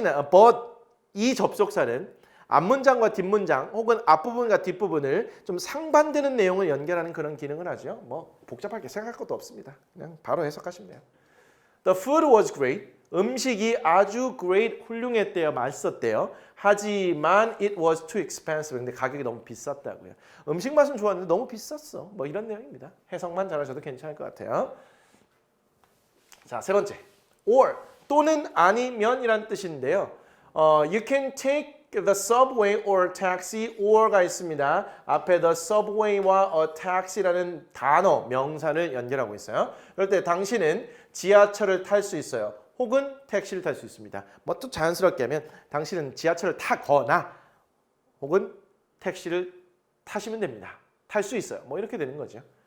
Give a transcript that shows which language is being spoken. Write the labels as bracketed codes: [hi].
[ko] but 이 접속사는 앞문장과 뒷문장 혹은 앞부분과 뒷부분을 좀 상반되는 내용을 연결하는 그런 기능을 하죠. 뭐 복잡하게 생각할 것도 없습니다. 그냥 바로 해석하시면 돼요. [en] The food was great. [ko] 음식이 아주 great, 훌륭했대요. 맛있었대요. 하지만 [en] it was too expensive. [ko] 근데 가격이 너무 비쌌다고요. 음식 맛은 좋았는데 너무 비쌌어. 뭐 이런 내용입니다. 해석만 잘하셔도 괜찮을 것 같아요. 자, 세 번째. or 또는 아니면이란 뜻인데요. [en] You can take the subway or taxi or가 [ko] 있습니다. 앞에 the subway와 a taxi라는 단어, 명사를 연결하고 있어요. 그럴 때 당신은 지하철을 탈 수 있어요. 혹은 택시를 탈 수 있습니다. 뭐 또 자연스럽게 하면 당신은 지하철을 타거나 혹은 택시를 타시면 됩니다. 탈 수 있어요. 뭐 이렇게 되는 거죠.